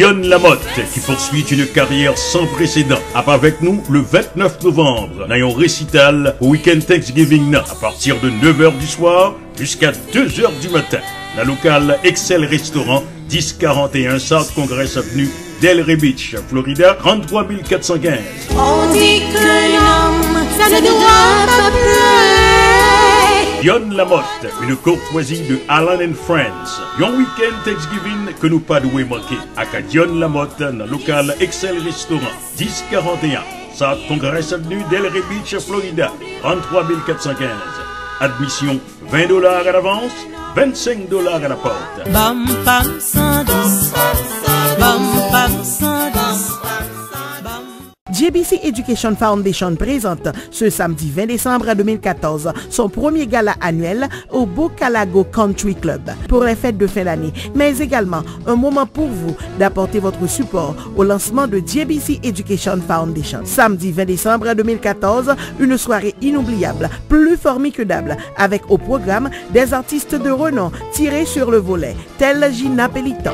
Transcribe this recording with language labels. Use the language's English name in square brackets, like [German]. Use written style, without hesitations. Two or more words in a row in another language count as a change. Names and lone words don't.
[French] Dion Lamotte, qui poursuit une carrière sans précédent, avec nous le 29 novembre, dans un récital au week-end Thanksgiving à partir de 9h du soir jusqu'à 2h du matin. La locale Excel Restaurant, 1041 South Congress Avenue, Delray Beach, Florida, 33 415. On dit que l'homme, ça ne doit pas pleurer. Dion Lamotte, une courtoisie de Alan and Friends. Un week-end Thanksgiving que nous pas doué manquer. À Dion Lamotte, dans le local Excel Restaurant, 1041 South Congress Avenue, Delray Beach, Florida, 33 415. Admission $20 à l'avance, $25 à la porte. Bam bam sandis, bam bam sandis. JBC Education Foundation présente ce samedi 20 décembre 2014 son premier gala annuel au Bocalago Country Club pour les fêtes de fin d'année, mais également un moment pour vous d'apporter votre support au lancement de JBC Education Foundation. Samedi 20 décembre 2014, une soirée inoubliable, plus formidable, avec au programme des artistes de renom tirés sur le volet, tels Gina Pelliton.